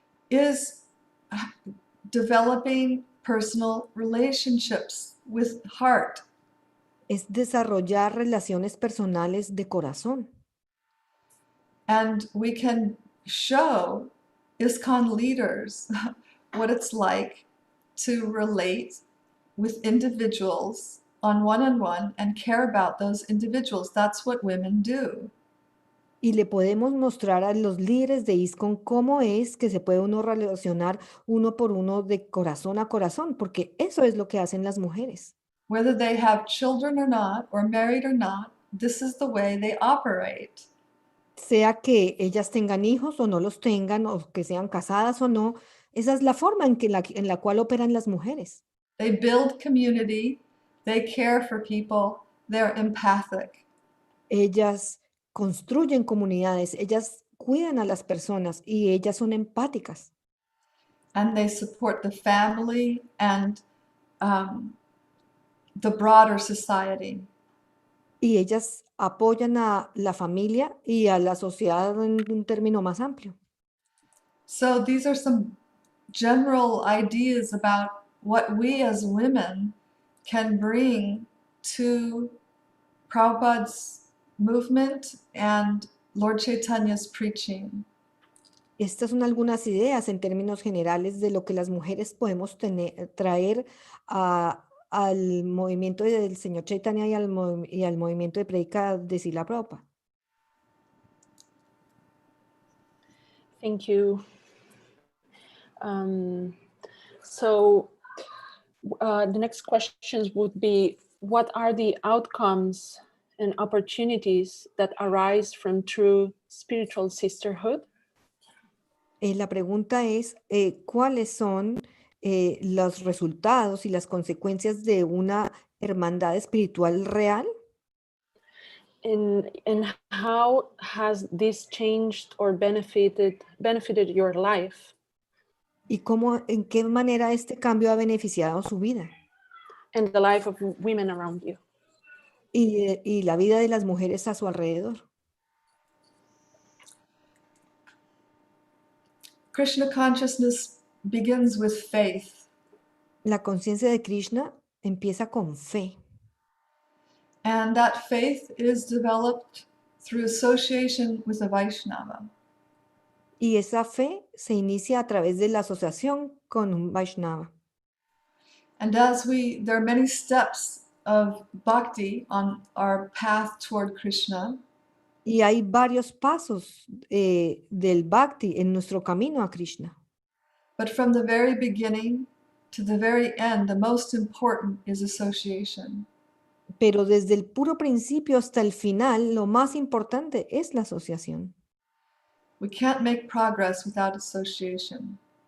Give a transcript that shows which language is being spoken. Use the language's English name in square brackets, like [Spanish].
[English] is developing personal relationships with heart. [Spanish] Es desarrollar relaciones personales de corazón. [English] And we can show ISKCON leaders what it's like to relate with individuals on one-on-one and care about those individuals. That's what women do. [Spanish] Y le podemos mostrar a los líderes de ISKCON cómo es que se puede uno relacionar uno por uno de corazón a corazón, porque eso es lo que hacen las mujeres. [English] Whether they have children or not, or married or not, this is the way they operate. [Spanish] Sea que ellas tengan hijos o no los tengan, o que sean casadas o no, esa es la forma en la cual operan las mujeres. [English] They build community, they care for people, they're empathic. [Spanish] Ellas construyen comunidades, ellas cuidan a las personas y ellas son empáticas. [English] And they support the family and the broader society. [Spanish] Y ellas apoyan a la familia y a la sociedad en un término más amplio. [English] So these are some general ideas about what we as women can bring to Prabhupada's movement and Lord Chaitanya's preaching. [Spanish] Estas son algunas ideas en términos generales de lo que las mujeres podemos traer al movimiento del señor Chaitanya y al movimiento de prédica de Srila Prabhupada. [English] Thank you. So the next questions would be, what are the outcomes and opportunities that arise from true spiritual sisterhood? [Spanish] La pregunta es, ¿cuáles son los resultados y las consecuencias de una hermandad espiritual real? [English] And how has this changed or benefited your life? [Spanish] ¿Y en qué manera este cambio ha beneficiado su vida? [English] And the life of women around you? [Spanish] Y la vida de las mujeres a su alrededor. [English] Krishna consciousness begins with faith. [Spanish] La conciencia de Krishna empieza con fe. [English] And that faith is developed through association with a Vaishnava. [Spanish] Y esa fe se inicia a través de la asociación con un Vaishnava. [English] And there are many steps of bhakti on our path toward Krishna. [Spanish] Y hay varios pasos del Bhakti en nuestro camino a Krishna. [English] But from the very beginning to the very end, the most important is association. [Spanish] Pero desde el puro principio hasta el final, lo más importante es la asociación. [English] We can't make progress without association.